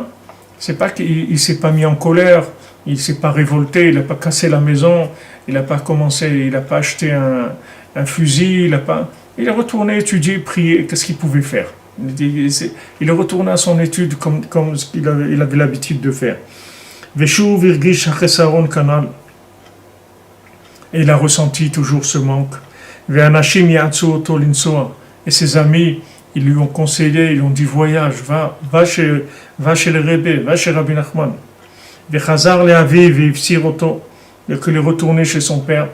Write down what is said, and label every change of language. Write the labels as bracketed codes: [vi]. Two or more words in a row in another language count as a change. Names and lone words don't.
[fr] C'est pas qu'il ne s'est pas mis en colère, il ne s'est pas révolté, il n'a pas cassé la maison, il n'a pas acheté un fusil, il est retourné étudier, prier, qu'est-ce qu'il pouvait faire. Il est retourné à son étude comme il avait l'habitude de faire. [he] ושב והרגיש החסרון כנ"ל. [fr] Et il a ressenti toujours ce manque. Et ses amis, ils lui ont conseillé, ils lui ont dit voyage, va chez le Rebbe, va chez Rabbi Nachman. Et qu'il est retourné chez son père.